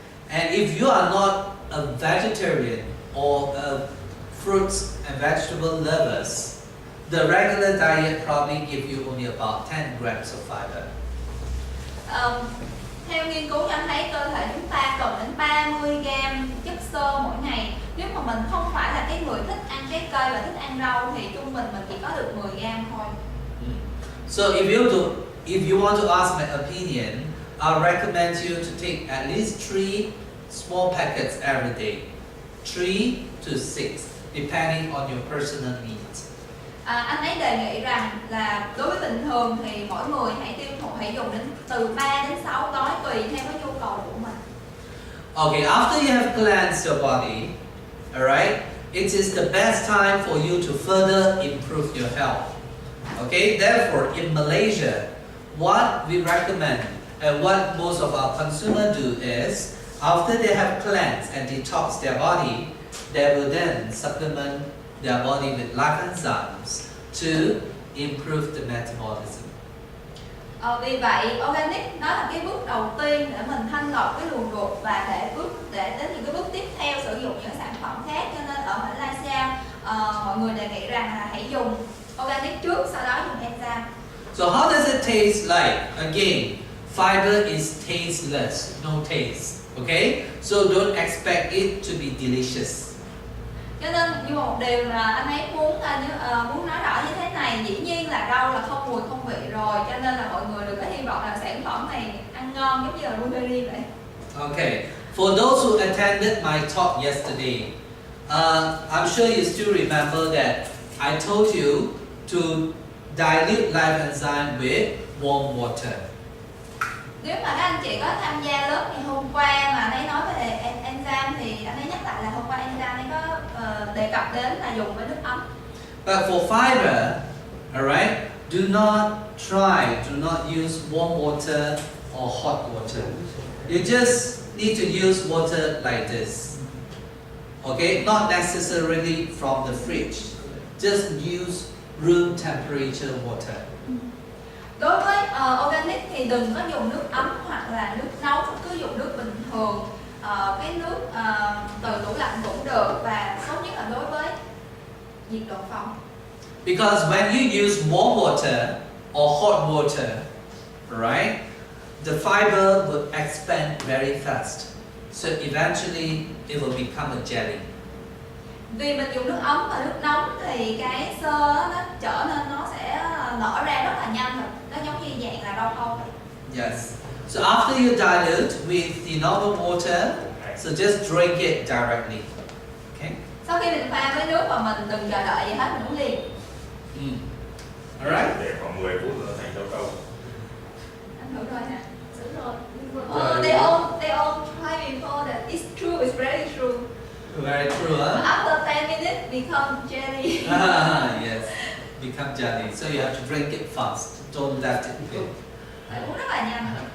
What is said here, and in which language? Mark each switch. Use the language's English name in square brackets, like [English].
[English] And if you are not a vegetarian or a fruits and vegetable lovers, the regular diet probably give you only about 10 grams of fiber. [Vietnamese] Theo nghiên cứu cho thấy cơ thể chúng ta cần đến 30 gram chất xơ mỗi ngày. Nếu mà mình không phải là cái người thích ăn trái cây và thích ăn rau thì trung bình mình chỉ có được 10 gram thôi. [English] So if you want to ask my opinion, I recommend you to take at least 3 small packets every day, 3 to 6, depending on your personal needs. [Vietnamese] Anh ấy đề nghị rằng là đối với bình thường thì mỗi người hãy dùng đến từ 3 đến 6 gói tùy theo cái nhu cầu của mình. [English] Okay, after you have cleansed your body, alright, it is the best time for you to further improve your health. Okay, therefore in Malaysia, what we recommend and what most of our consumers do is, after they have cleansed and detoxed their body, they will then supplement their body with life enzymes to improve the metabolism. [Vietnamese] Vì vậy, Organic nó là cái bước đầu tiên để mình thanh lọc cái luồng ruột và để đến những cái bước tiếp theo sử dụng những sản phẩm khác. Cho nên ở Malaysia, mọi người đề nghị rằng là hãy dùng Organic trước, sau đó dùng enzyme. [English] So how does it taste like? Again, fiber is tasteless, no taste. Okay, so don't expect it to be delicious. [Vietnamese] Cho nên như một điều là anh ấy muốn nói rõ như thế này, dĩ nhiên là rau là không mùi không vị rồi, cho nên là mọi người đừng có hy vọng là sản phẩm này ăn ngon giống như là blueberry vậy. [English] Okay, For those who attended my talk yesterday, I'm sure you still remember that I told you to dilute live enzyme with warm water. [Vietnamese] Nếu mà các anh chị có tham gia lớp ngày hôm qua mà anh ấy nói về enzyme thì anh ấy nhắc lại là hôm qua enzyme anh ấy có đề cập đến là dùng với nước ấm. [English] But for fiber, alright, do not use warm water or hot water. You just need to use water like this. Okay, not necessarily from the fridge. Just use room temperature water. [Vietnamese] Đối với organic thì đừng có dùng nước ấm hoặc là nước nóng, cứ dùng nước bình thường, cái nước từ tủ lạnh cũng được, và tốt nhất là đối với nhiệt độ phòng. [English] Because when you use warm water or hot water, right, the fiber will expand very fast. So eventually it will become a jelly. [Vietnamese] Vì mình dùng nước ấm và nước nóng thì cái xơ nó trở nên nó sẽ nở ra rất là nhanh rồi. Nó giống như dạng là rau câu vậy. [English] Yes. So after you dilute with the normal water, so just drink it directly. Okay? [Vietnamese] Sau khi mình pha với nước và mình đừng chờ đợi gì hết, mình uống liền. [English] Alright? [Vietnamese] Để khoảng 10 phút nữa thành rau câu. Anh thử rồi nè. Đúng rồi. [English] They all try before that. It's true, it's very true. Very true, huh? After 10 minutes, become jelly. Yes, become jelly. So you have to drink it fast. Don't let it cook. [Vietnamese] Phải uống rất là nhanh.